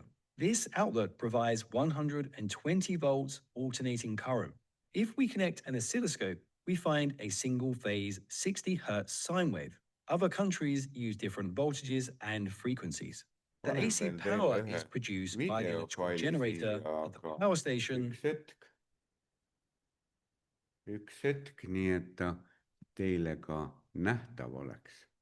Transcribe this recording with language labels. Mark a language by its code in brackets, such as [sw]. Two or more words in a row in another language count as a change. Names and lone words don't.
[en] This outlet provides 120 volts alternating current. If we connect an oscilloscope, we find a single phase 60 Hz sine wave. Other countries use different voltages and frequencies. The [et] panen [en] AC [et] veel teile [en] power [et] ühe [en] is produced by the electrical [et] videofaili [en] generator [et] siia, [en] at the [et] aga [en] power station. [et] üks hetk, nii et ta teile ka nähtav oleks.